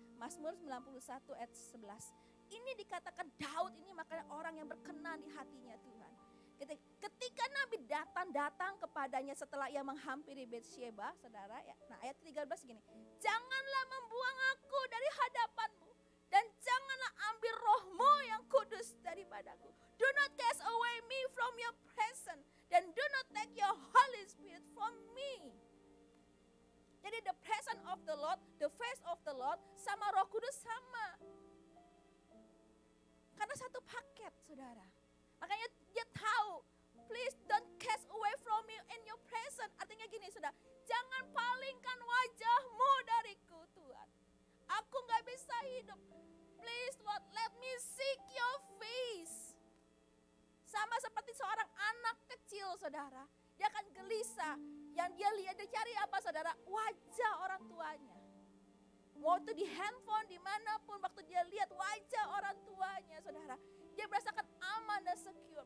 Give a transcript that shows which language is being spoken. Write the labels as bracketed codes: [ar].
[id] Mazmur 91 ayat 11. Ini dikatakan Daud ini makanya orang yang berkenan di hatinya Tuhan. Ketika Nabi datang kepadanya setelah ia menghampiri Betsheba, saudara ya. Nah ayat 13 gini. Janganlah membuang aku dari hadapanmu. Dan janganlah ambil rohmu yang kudus daripadaku. [en] Do not cast away me from your presence. Dan do not take your Holy Spirit from me. [id] Jadi [en] the presence of the Lord, [id] the face of the Lord sama Roh Kudus sama. Karena satu paket saudara. Makanya dia tahu, [en] please don't cast away from me in your presence. [id] Artinya gini saudara, jangan palingkan wajahmu dariku Tuhan. Aku gak bisa hidup. [en] Please Lord, let me seek your face. [id] Sama seperti seorang anak kecil saudara. Dia akan gelisah. Yang dia lihat, dia cari apa saudara? Wajah orang tuanya. waktu di handphone, dimanapun, waktu dia lihat wajah orang tuanya, saudara, dia merasakan aman dan secure.